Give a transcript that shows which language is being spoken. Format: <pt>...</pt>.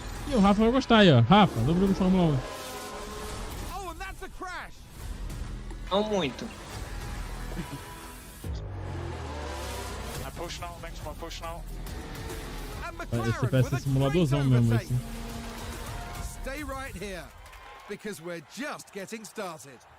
<pt>E o Rafa vai gostar aí, ó. Rafa, do jogo de Fórmula 1.</pt> <en>Oh, and that's a crash.</en> <pt>Não muito.</pt> <en>Push now, next one, push now.</en> <pt>Esse parece simuladorzão mesmo, assim.</pt> <en>Stay right here, because we're just getting started.</en>